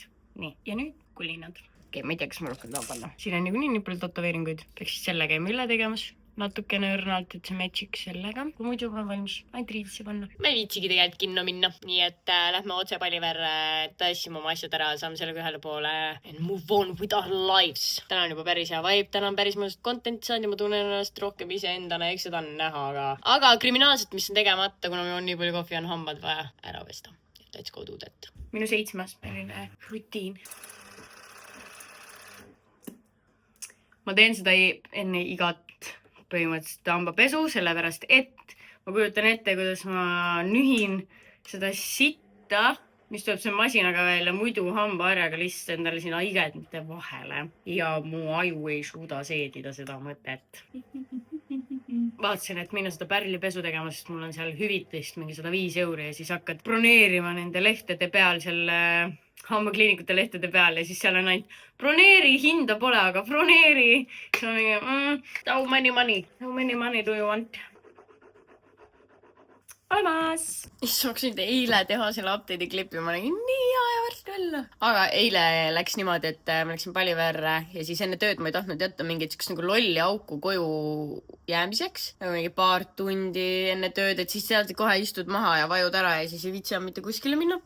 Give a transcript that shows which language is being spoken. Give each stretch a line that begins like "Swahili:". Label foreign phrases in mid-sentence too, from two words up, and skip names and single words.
Estonian: Nii, ja nüüd kulinad. Okei, ma ei tea, kas ma rohkem tahan panna. Siin on nii palju tatoveeringuid. Peaks siis selle käima üle tegemas. Natukene õrnalt, et see matchiks sellega. Kui muidu olen valmis ainult riidisse panna. Ma ei viitsigi tegelikult kinno minna. Nii et lähme otse Palliver, tassime oma asjad ära, saame sellega ühele poole.
English: And move on with our lives.
Estonian: Täna on juba päris hea vibe, täna on päris mõnusat content saanud ja ma tunnen ennast rohkem iseendana, eks seda on näha, aga kriminaalselt, mis on tegemata, kuna meil on nii palju kohvi, on hambad vaja ära pesta.
English: Let's go do that.
Estonian: Minu 7. selline rutiin. Ma teen seda enne igat põhimõtteliselt hambapesu, sellepärast et ma kujutan ette, kuidas ma nühin seda sitta, mis tuleb selle masinaga välja, muidu hambaharjaga lihtsalt endale sinna haigedmite vahele ja mu aju ei suuda seedida seda mõtet. Vaatasin, et minna seda pärlipesu tegema, sest mul on seal hüvitist mingi 105 € ja siis hakkad broneerima nende lehtede peal selle hambakliinikute lehtede peal ja siis seal on ainult broneeri, hinda pole, aga broneeri. siis on mingi,
English: how many money do you want?
Estonian: Olemas! Issand, ma nüüd eile teha selle update'i klipi, ma nägin nii hea ja varsti välja. Aga eile läks niimoodi, et ma läksin Paliverre ja siis enne tööd ma ei tahtnud jätta mingit nagu lolli auku koju jäämiseks. Nagu mingi paar tundi enne tööd, et siis sealt kohe istud maha ja vajud ära ja siis ei viitsi mitte kuskile minna.